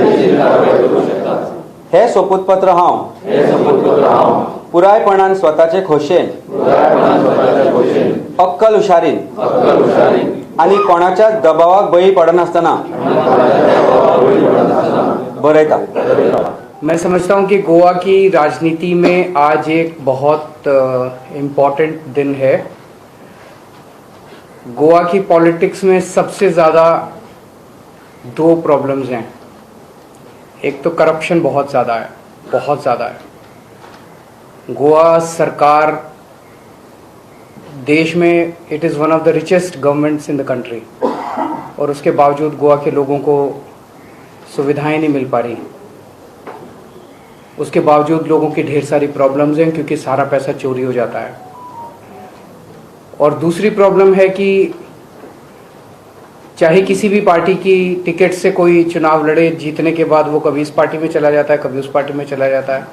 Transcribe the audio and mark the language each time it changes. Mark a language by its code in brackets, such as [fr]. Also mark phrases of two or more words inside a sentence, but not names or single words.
[kok] हे सोपूतपत्र हांव पुरायपणान स्वताचे खोशेन, अक्कल हुशारीन आनी कोणाच्या दबावाक बळी पडनासतना बरयता। [hi] मैं समझता हूँ कि गोवा की राजनीति में आज एक बहुत इम्पोर्टेंट दिन है। गोवा की पॉलिटिक्स में सबसे ज़्यादा 2 प्रॉब्लम्स हैं। एक तो करप्शन बहुत ज़्यादा है। गोवा सरकार देश में [en] it is one of the richest governments in the country. [hi] और उसके बावजूद गोवा के लोगों को सुविधाएं नहीं मिल पा रही। उसके बावजूद लोगों की ढेर सारी प्रॉब्लम्स हैं क्योंकि सारा पैसा चोरी हो जाता है। और दूसरी प्रॉब्लम है कि चाहे किसी भी पार्टी की टिकट से कोई चुनाव लड़े, जीतने के बाद वो कभी इस पार्टी में चला जाता है, कभी उस पार्टी में चला जाता है।